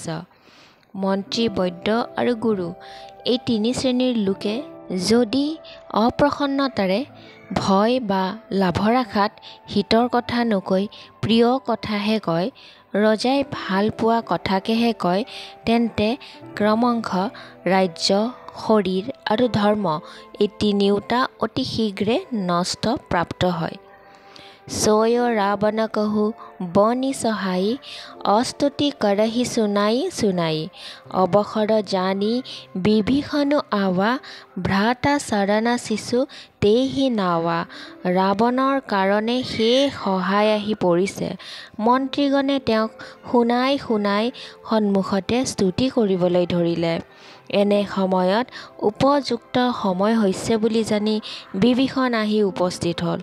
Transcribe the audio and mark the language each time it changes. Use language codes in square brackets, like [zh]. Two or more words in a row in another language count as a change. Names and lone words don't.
[as] মন্ত্ৰী, বৈদ্য আৰু গুৰু এই তিনি শ্ৰেণীৰ লোকে যদি অপ্ৰসন্নতাৰে ভয় বা লাভৰ আশাত হিতৰ কথা নকৈ প্ৰিয় কথাহে কয়, ৰজাই ভাল পোৱা কথাকেহে কয়, তেন্তে ক্ৰমশ ৰাজ্য, শৰীৰ আৰু ধৰ্ম এই তিনিওটা অতি শীঘ্ৰে নষ্ট প্ৰাপ্ত হয়। [awa] सोय रावण कहु बनी सहाई अस्तुति करहि सुनाई सुनाई अवसर जानी विभीषणु आवा भ्राता शरण शिशु तेहि नावा। [as] ৰাৱণৰ কাৰণে সেই সহায় আহি পৰিছে। মন্ত্ৰীগণে তেওঁক শুনাই শুনাই সন্মুখতে স্তুতি কৰিবলৈ ধৰিলে। এনে সময়ত উপযুক্ত সময় হৈছে বুলি জানি বিভীষণ আহি উপস্থিত হ'ল।